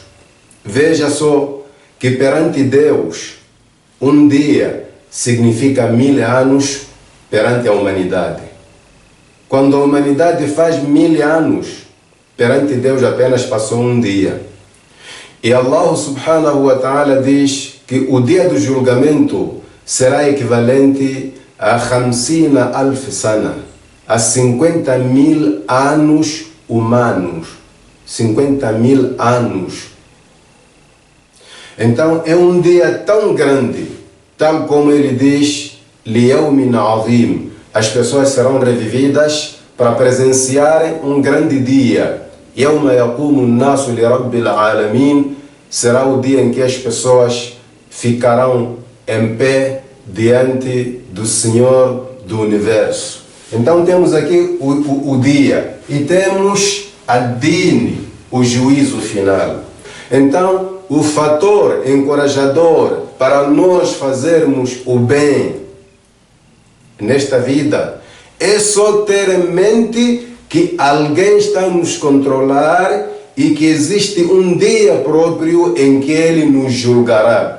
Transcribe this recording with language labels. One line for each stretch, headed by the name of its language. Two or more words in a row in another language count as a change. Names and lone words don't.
Portuguese: Veja só que perante Deus, um dia significa 1000 anos perante a humanidade. Quando a humanidade faz 1000 anos, perante Deus apenas passou um dia. E
Arabic: الله سبحانه وتعالى
Portuguese: diz que o dia do julgamento será equivalente a 50
Arabic: ألف سنة,
Portuguese: a 50.000 anos humanos. 50.000 anos. Então é um dia tão grande, tal como ele diz,
Arabic: ليوم عظيم.
Portuguese: As pessoas serão revividas para presenciarem um grande dia.
Arabic: يوم يقوم الناس لرب العالمين.
Portuguese: Será o dia em que as pessoas ficarão em pé diante do Senhor do Universo. Então temos aqui o dia e temos a din, o juízo final. Então o fator encorajador para nós fazermos o bem nesta vida é só ter em mente que alguém está a nos controlar e que existe um dia próprio em que Ele nos julgará.